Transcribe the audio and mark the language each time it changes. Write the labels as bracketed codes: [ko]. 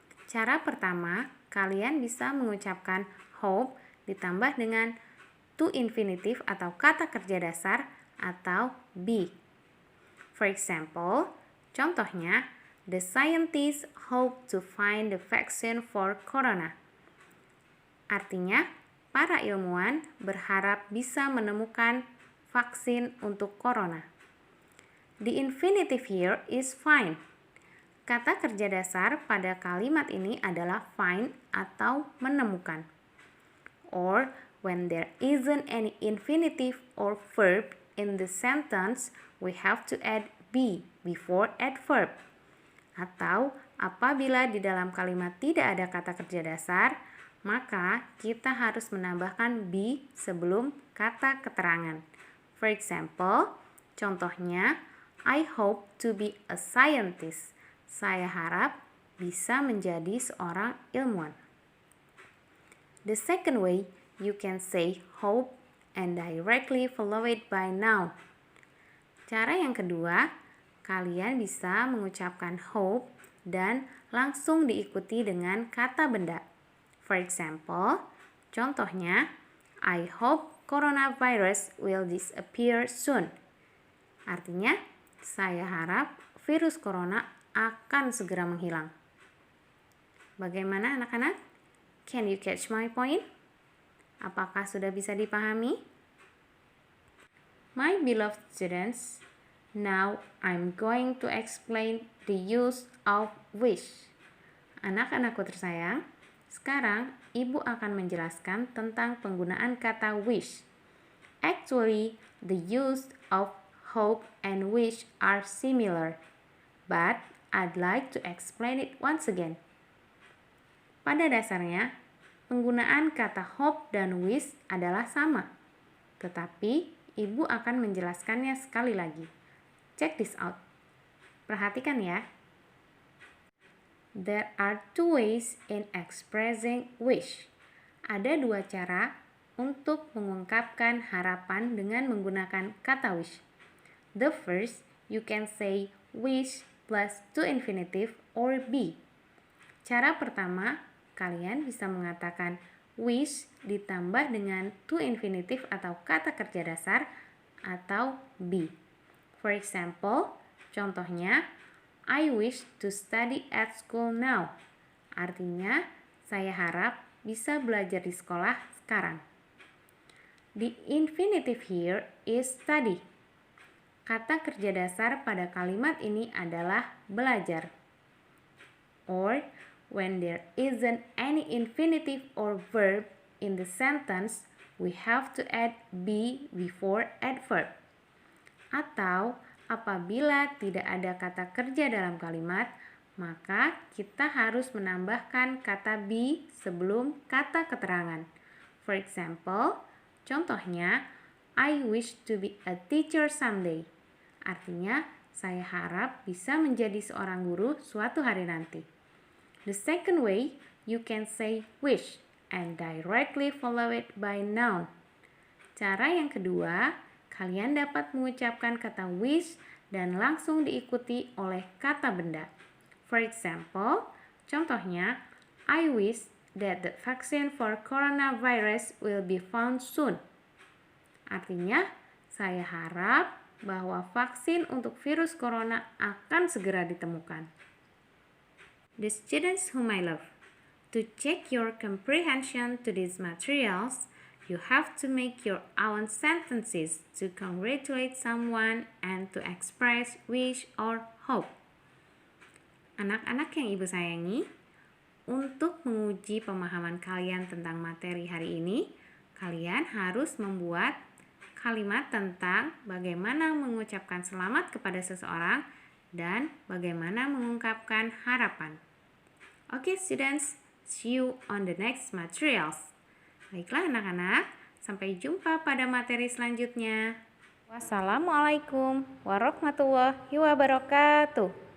[id] Cara pertama, kalian bisa mengucapkan hope ditambah dengan to infinitive atau kata kerja dasar atau be. [en] For example, contohnya, the scientists hope to find the vaccine for corona. Artinya, [id] para ilmuwan berharap bisa menemukan vaksin untuk corona. [en] The infinitive here is find. [id] Kata kerja dasar pada kalimat ini adalah find atau menemukan. [en] Or when there isn't any infinitive or verb in the sentence, we have to add be before adverb. [id] Atau apabila di dalam kalimat tidak ada kata kerja dasar, maka kita harus menambahkan be sebelum kata keterangan. [en] For example, contohnya, I hope to be a scientist. [id] Saya harap bisa menjadi seorang ilmuwan. [en] The second way, you can say hope and directly follow it by noun. [id] Cara yang kedua, kalian bisa mengucapkan hope dan langsung diikuti dengan kata benda. [en] For example, contohnya, I hope coronavirus will disappear soon. [id] Artinya, saya harap virus corona akan segera menghilang. Bagaimana anak-anak? [en] Can you catch my point? [id] Apakah sudah bisa dipahami? [en] My beloved students, now I'm going to explain the use of wish. [id] Anak-anakku tersayang, sekarang Ibu akan menjelaskan tentang penggunaan kata wish. [en] Actually, the use of hope and wish are similar, but I'd like to explain it once again. [id] Pada dasarnya, penggunaan kata hope dan wish adalah sama, tetapi Ibu akan menjelaskannya sekali lagi. [en] Check this out. [id] Perhatikan ya. [en] There are two ways in expressing wish. [id] Ada dua cara untuk mengungkapkan harapan dengan menggunakan kata wish. [en] The first, you can say wish plus to infinitive or be. [id] Cara pertama, kalian bisa mengatakan wish ditambah dengan to infinitive atau kata kerja dasar atau be. [en] For example, contohnya, I wish to study at school now. [id] Artinya, saya harap bisa belajar di sekolah sekarang. [en] The infinitive here is study. [id] Kata kerja dasar pada kalimat ini adalah belajar. [en] Or, when there isn't any infinitive or verb in the sentence, we have to add be before adverb. [id] Atau, apabila tidak ada kata kerja dalam kalimat, maka kita harus menambahkan kata be sebelum kata keterangan. [en] For example, contohnya, I wish to be a teacher someday. [id] Artinya, saya harap bisa menjadi seorang guru suatu hari nanti. [en] The second way, you can say wish and directly follow it by noun. [id] Cara yang kedua, kalian dapat mengucapkan kata wish dan langsung diikuti oleh kata benda. [en] For example, contohnya, I wish that the vaccine for coronavirus will be found soon. [id] Artinya, saya harap bahwa vaksin untuk virus corona akan segera ditemukan. [en] The students whom I love, to check your comprehension to these materials, you have to make your own sentences to congratulate someone and to express wish or hope. [id] Anak-anak yang Ibu sayangi, untuk menguji pemahaman kalian tentang materi hari ini, kalian harus membuat kalimat tentang bagaimana mengucapkan selamat kepada seseorang dan bagaimana mengungkapkan harapan. [en] Okay, students, see you on the next materials. [id] Baiklah anak-anak, sampai jumpa pada materi selanjutnya. Wassalamualaikum warahmatullahi wabarakatuh.